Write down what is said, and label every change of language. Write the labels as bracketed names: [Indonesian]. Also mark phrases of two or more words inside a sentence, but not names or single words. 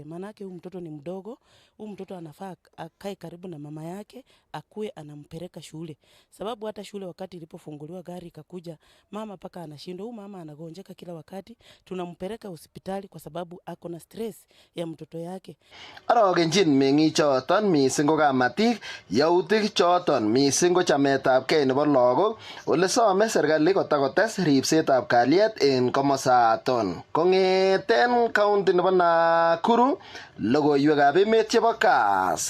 [Swahili] Manake huyu mtoto ni mdogo, huyu mtoto anafaa akae karibu na mama yake, akue anampeleka shule. Sababu hata shule wakati ilipofunguliwa gari ikakuja, mama paka anashindwa, huyu mama anagonjeka kila wakati, tunampeleka hospitali kwa sababu ako na stress ya mtoto yake. [Kalenjin] Arogenjin meng'ik choton mising ko kamatik yautik choton mising ko chametabgei nebo lagok ole some serikali kotakotes ripsetab kalyet en komosaton. Kong'eten kaunti nebo Nakuru, logoiwekab emet chebo Kass.